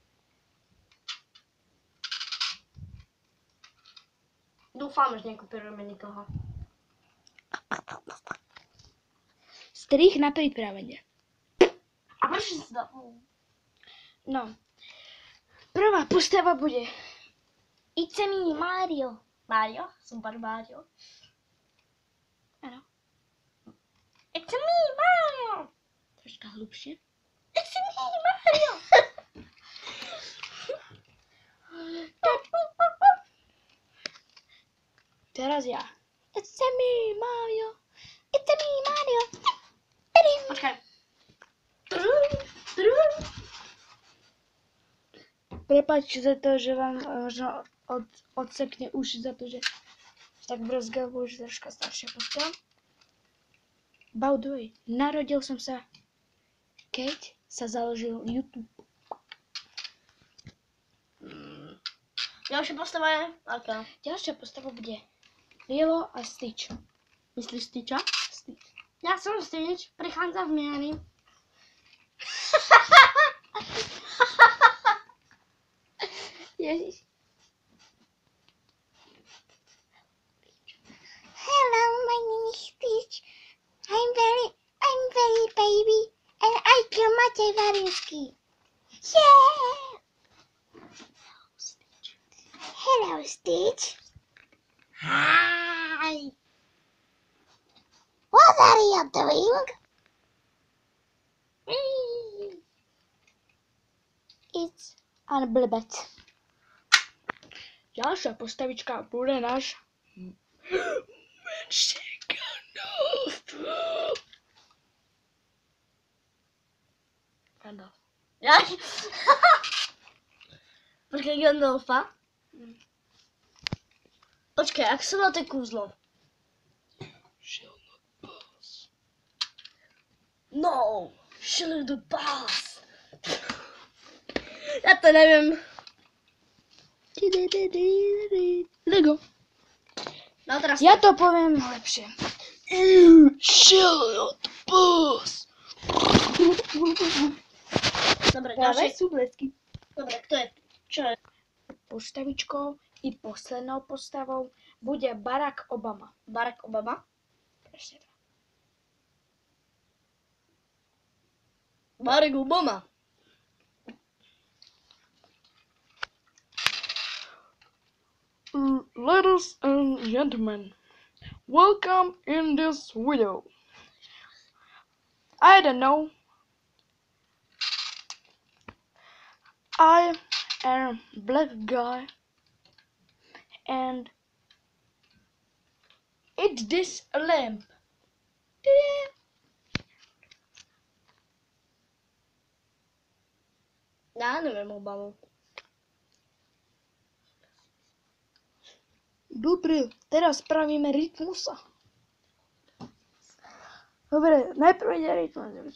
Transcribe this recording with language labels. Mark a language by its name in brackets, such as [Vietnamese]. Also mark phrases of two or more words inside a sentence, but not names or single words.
[Slovak] Dúfam, že nekopírujeme nikoho. Strih na pripravenie. A prečo si to? No. Prvá postava bude [English] It's me, Mario. [Slovak] Mario? Super Mario. Áno. [English] It's me, Mario. [Slovak] Troška hlubšie. [English] It's me, Mario. [Slovak] Teraz ja. [English] It's me, Mario. It's me, Mario. [Slovak] Počkaj. Prepáčte za to, že vám možno odsekne uši za to, že tak brzga, bo už troška staršia postava. [English] By the way, [Slovak] narodil som sa, keď sa založil YouTube. Ďalšia postava je aká? Ďalšia postava bude Lilo a Stitch. Myslíš Stitcha? Stitch. Ja som Stitch, prichádza v mieni. Ježiš. [English] Hello, my name is Stitch. I'm very baby, and I kill Matej Varinsky. Yeah! Hello, Stitch. Hi. What are you doing? It's unblibet. [Slovak] Ďalšia postavička bude náš menší Gandalf. Gandalf. Ja? Počkaj, Gandalfa? Počkaj, ak som mal to kúzlo? [English] Shall not pass. No! Shall the pass! [Slovak] Ja to neviem. Lego. No teraz Ja to poviem lepšie. [English] Shall not pass. [Slovak] Dobre, Práve ďalšie. sú blesky. Dobre, kto je? Čo je? Postavičkou i poslednou postavou bude Barack Obama. Barack Obama? Presne tak. Barack Obama. [English] Ladies and gentlemen, welcome in this video. I don't know. I am a black guy and it's this a lamp. [Slovak] Ja neviem Obamu. Dobre, teraz spravíme rytmusa. Dobre, najprv ide rytmus.